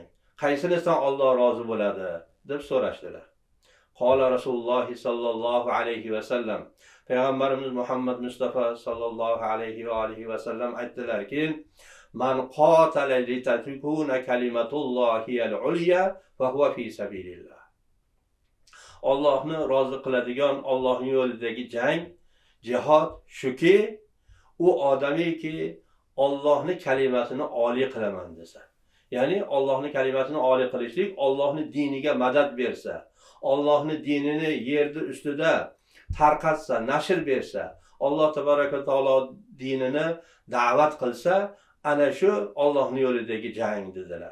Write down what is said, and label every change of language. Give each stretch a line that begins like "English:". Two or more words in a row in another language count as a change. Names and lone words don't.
Uzbek: Qaysinisidan Alloh rozi bo'ladi deb so'rashdilar.
Arabic: قال رسول الله صلى الله عليه وسلم.
Uzbek: Payg'ambarimiz Muhammad Mustafa
Arabic: صلى الله عليه وآله وسلم
Uzbek: aytdilarki,
Arabic: من قاتل لتكون كلمة الله العليا فهو في سبيل الله.
Uzbek: Allohni rozi qiladigan Allohning yo'lidagi jang, jihad shuki, u odamiki Allohning kalimasini oliy qilaman desa. Ya'ni Allohning kalimasini oliy qilishlik, Allohning diniga madad bersa, Allohning dinini yerda ustida tarqatsa, nashr bersa, Alloh
Arabic: تبارك وتعالى
Uzbek: dinini da'vat qilsa, ana shu Allohning yo'lidagi jang dedilar.